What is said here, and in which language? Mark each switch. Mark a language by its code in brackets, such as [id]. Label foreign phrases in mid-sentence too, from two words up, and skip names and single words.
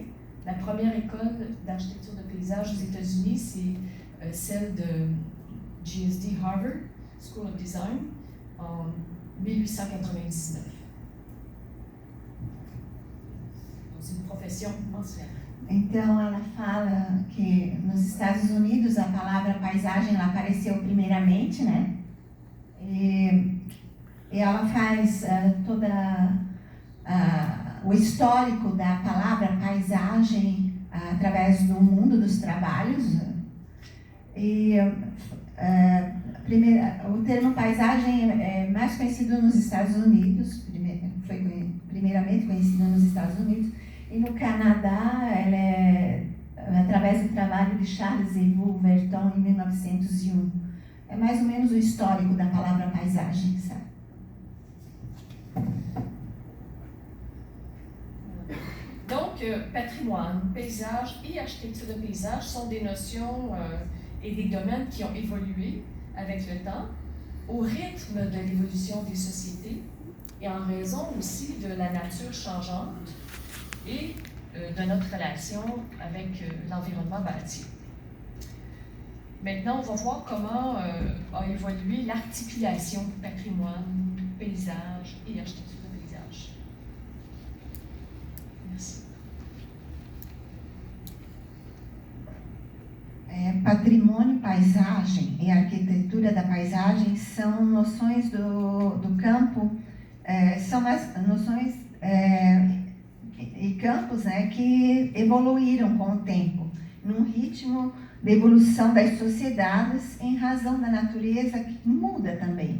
[fr] La première école d'architecture de paysage aux États-Unis, c'est celle de GSD Harvard School of Design en 1899. Donc, c'est une profession ancienne. [pt] Então, ela fala que nos Estados Unidos a palavra paisagem ela apareceu primeiramente, né? E ela faz todo o histórico da palavra paisagem através do mundo dos trabalhos. E o termo paisagem é mais conhecido nos Estados Unidos, foi primeiramente conhecido nos Estados Unidos, e no Canadá ela é através do trabalho de Charles Yves Verton em 1901. É mais ou menos o histórico da palavra paisagem, sabe? [fr] Donc, patrimoine, paysage et architecture de paysage sont des notions et des domaines qui ont évolué avec le temps, au rythme de l'évolution des sociétés et en raison aussi de la nature changeante et de notre relation avec l'environnement bâti. Maintenant, on va voir comment a évolué l'articulation patrimoine, paysage et architecture de paysage. Merci. [pt] Patrimônio, paisagem e arquitetura da paisagem são noções do campo, são as noções e campos, né, que evoluíram com o tempo, num ritmo de evolução das sociedades em razão da natureza que muda também.